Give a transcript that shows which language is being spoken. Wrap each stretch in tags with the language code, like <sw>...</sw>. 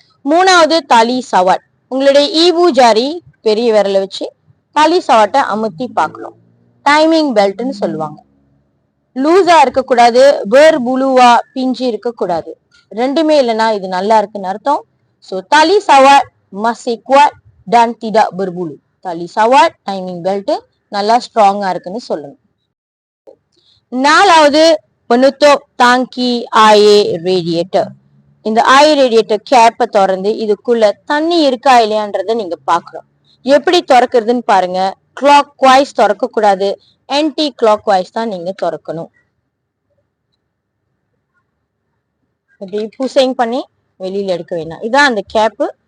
<ta>மூணாவது தாலி சவாட். உங்களுடைய ஈவு ஜாரி பெரிய விரல வச்சு தாலி சவாட்டை அமுத்தி பார்க்கணும். டைமிங் பெல்ட்னு சொல்லுவாங்க. லூஸா இருக்கக்கூடாது, வேர் புழுவா பிஞ்சு இருக்கக்கூடாது. ரெண்டுமே இல்லைன்னா இது நல்லா இருக்குன்னு அர்த்தம்.</ta> <ms>ஸோ தாலி சவாட் masih kuat dan tidak berbulu.</ms> <ta>தாலி சவாட் டைமிங் பெல்ட் நல்லா ஸ்ட்ராங்கா இருக்குன்னு சொல்லணும்.</ta> <ms>நாலாவது penutup tangki air radiator.</ms> <ta>இந்த air radiator கேப்பை திறந்து இதுக்குள்ள தண்ணி இருக்கா இல்லையான்றத நீங்க பாக்கணும். எப்படி திறக்கிறதுன்னு பாருங்க. கிளாக் வைஸ் திறக்க கூடாது, ஆன்டி கிளாக் வைஸ் தான் நீங்க திறக்கணும். இப்படி பூசைங் பண்ணி வெளியில எடுக்க வேண்டாம். இதான் அந்த கேப்பு.</ta>